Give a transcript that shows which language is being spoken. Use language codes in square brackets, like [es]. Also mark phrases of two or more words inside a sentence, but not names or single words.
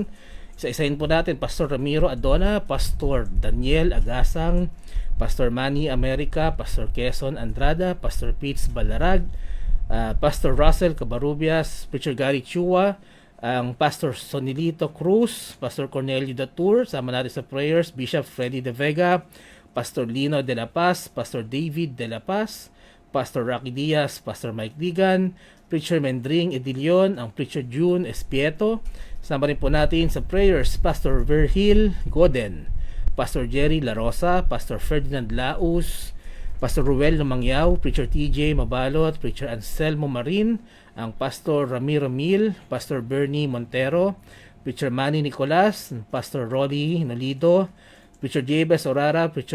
[tl] Isa-isahin po natin Pastor Ramiro Adona, Pastor Daniel Agasang, Pastor Manny America, Pastor Quezon Andrada, Pastor Pitts Balarag, Pastor Russell Cabarubias, Preacher Gary Chua, ang Pastor Sonilito Cruz, Pastor Cornelio Datur, sama natin sa prayers, Bishop Freddy De Vega, Pastor Lino De La Paz, Pastor David De La Paz, Pastor Rocky Diaz, Pastor Mike Digan, Preacher Mendring Edilion, ang Preacher June Espieto. Sama rin po natin sa prayers, Pastor Verhil Goden, Pastor Jerry La Rosa, Pastor Ferdinand Laus, Pastor Ruel Lumangyaw, Preacher TJ Mabalot, Preacher Anselmo Marin, ang Pastor Ramiro Mil, Pastor Bernie Montero, Preacher Manny Nicolas, Pastor Rolly Nolido, Preacher Jabez Orara, Preacher